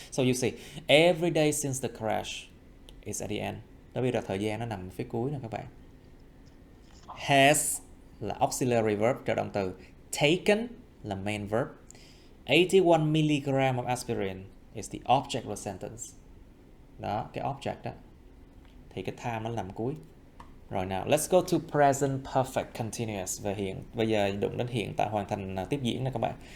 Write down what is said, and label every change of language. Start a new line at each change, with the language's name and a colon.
English: So you see, every day since the crash is at the end.
Vietnamese: Đó, bây giờ thời gian nó nằm phía cuối nè các bạn. Has là auxiliary verb, trợ động từ.
English: Taken là main verb. 81mg of aspirin is the object of the sentence.
Vietnamese: Đó, cái object đó. Thì cái time nó nằm cuối. Rồi nào,
English: let's go to present perfect continuous.
Vietnamese: Về bây giờ đụng đến hiện tại hoàn thành tiếp diễn nè các bạn.